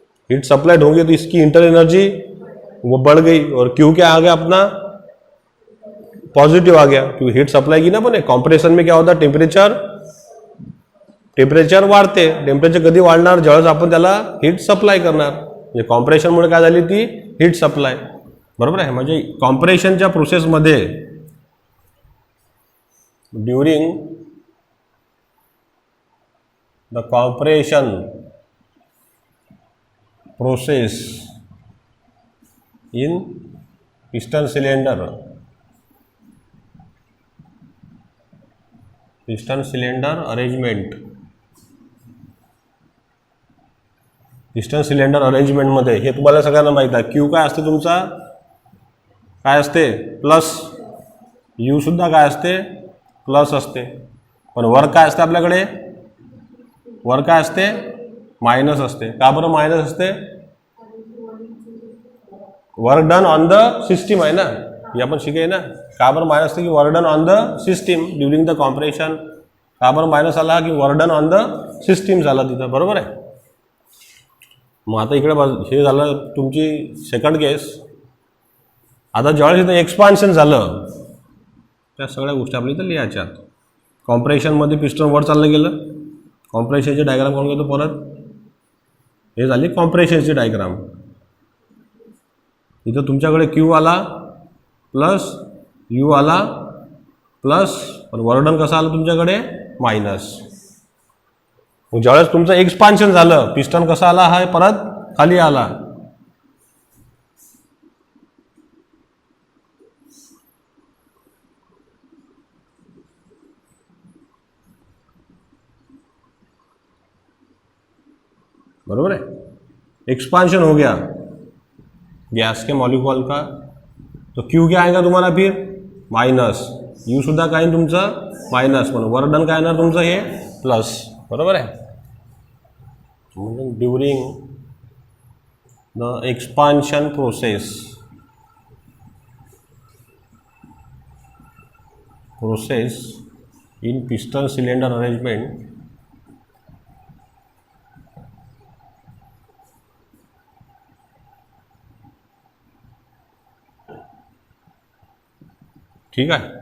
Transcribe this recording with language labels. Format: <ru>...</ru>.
<hi>Heat supplied होगी तो इसकी इंटर एनर्जी वो बढ़ गई और क्यू क्या आ गया अपना पॉजिटिव आ गया क्योंकि हीट सप्लाई की ना पण कॉम्प्रेशन में क्या होता</hi> <mr>टेम्परेचर वाढते. टेम्परेचर कधी वाढणार ज्यावेळेस आपण त्याला हीट सप्लाय करणार. म्हणजे कॉम्प्रेशनमुळे काय झाली ती हीट सप्लाय. बरोबर आहे. म्हणजे कॉम्प्रेशनच्या प्रोसेसमध्ये</mr> <en>During the compression process in piston cylinder arrangement.</en> <mr>Piston cylinder अरेंजमेंटमध्ये हे तुम्हाला सगळ्यांना माहीत आहे. क्यू काय असते तुमचा काय असते प्लस. यू सुद्धा काय असते प्लस असते. पण वर्क काय असते आपल्याकडे वर्क काय असते मायनस असते. का बरं मायनस असते</mr> <en>work done on the system</en> <mr>आहे ना, हे आपण शिके ना. का बरं मायनस की</mr> <en>Work done on the system during the compression.</en> <mr>का बरं मायनस आला की</mr> <en>work done on the system</en> <mr>झाला तिथं, बरोबर आहे. मग आता इकडे हे झालं तुमची सेकंड केस. आता ज्यावेळेस इथं एक्सपान्शन झालं त्या सगळ्या गोष्टी आपल्या इथं लिहायच्यात. कॉम्प्रेशनमध्ये पिस्टन वर चाललं गेलं, कॉम्प्रेशनची डायग्राम करून घेतो परत. हे झाली कॉम्प्रेशनची डायग्राम. इथं तुमच्याकडे क्यू आला प्लस यू आला प्लस, पण वर्क कसा आला तुमच्याकडे मायनस. मग ज्यावेळेस तुमचं एक्सपान्शन झालं पिस्टन कसा आला, हा परत खाली आला.</mr> <hi>बरोबर है. एक्सपांशन हो गया गैस के मॉलिक्यूल का, तो क्यू क्या आएगा तुम्हारा फिर माइनस.</hi> <mr>यू सुद्धा काय तुमचं माइनस, पण</mr> <en>work done</en> <mr>काय येणार तुमचं हे प्लस. बरोबर आहे.</mr> <en>during the expansion process in piston cylinder arrangement</en> <mr>ठीक आहे.</mr>